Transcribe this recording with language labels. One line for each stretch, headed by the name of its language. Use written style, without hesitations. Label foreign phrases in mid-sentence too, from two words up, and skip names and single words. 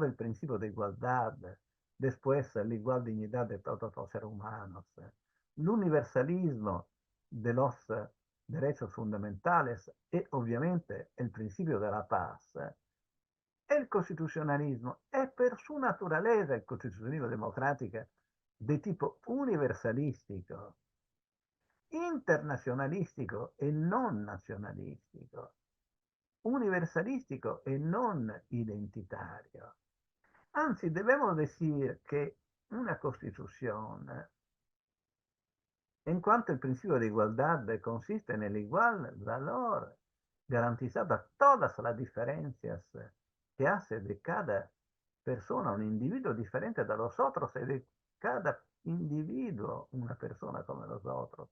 Spanish: el principio de igualdad, después la igual dignidad de todos los seres humanos, el universalismo de los derechos fundamentales y obviamente el principio de la paz, el constitucionalismo es por su naturaleza, el constitucionalismo democrático, de tipo universalístico, internacionalístico y
Italian: non nazionalistico. universalistico e non identitario. Anzi,
Spanish: debemos decir que una constitución, en cuanto el principio de igualdad consiste en el igual valor garantizado a todas las diferencias que hace de cada persona un individuo diferente de los otros y de cada individuo una persona como los otros.